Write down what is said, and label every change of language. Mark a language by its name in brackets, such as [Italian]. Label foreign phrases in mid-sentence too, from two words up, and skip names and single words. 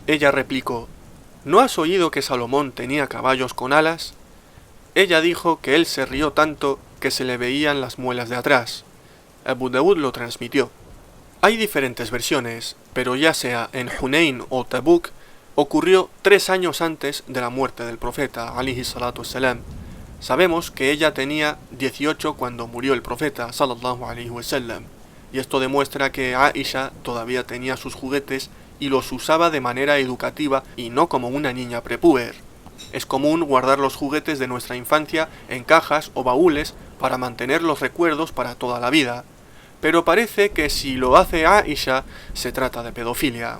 [Spanish] Ella replicó: ¿no has oído que Salomón tenía caballos con alas? Ella dijo que él se rió tanto que se le veían las muelas de atrás. Abu Daud lo transmitió. Hay diferentes versiones, pero ya sea en Hunain o Tabuk, ocurrió 3 años antes de la muerte del profeta, [Arabic] عليه الصلاة والسلام. [Spanish] Sabemos que ella tenía 18 cuando murió el profeta, [Arabic] صلى الله عليه وسلم, [Spanish] y esto demuestra que Aisha todavía tenía sus juguetes y los usaba de manera educativa y no como una niña prepúber. Es común guardar los juguetes de nuestra infancia en cajas o baúles para mantener los recuerdos para toda la vida. Pero parece que si lo hace Aisha, se trata de pedofilia.